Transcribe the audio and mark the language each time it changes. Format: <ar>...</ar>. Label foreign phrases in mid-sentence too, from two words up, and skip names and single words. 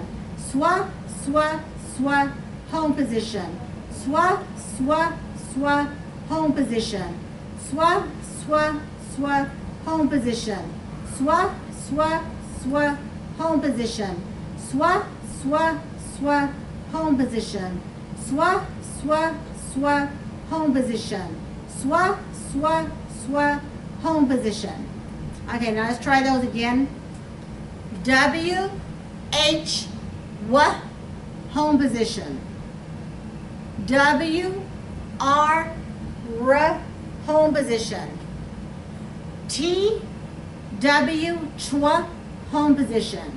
<en>Swa, home position. Swa, home position. Swa, home position. Swa, home position. Swa, home position. Swa, swa, swa, home position. Swa, swa, swa, home position. Okay, now let's try those again. W, H, W, home position. W, R, R, home position. T, W, Chwa, home position.</en>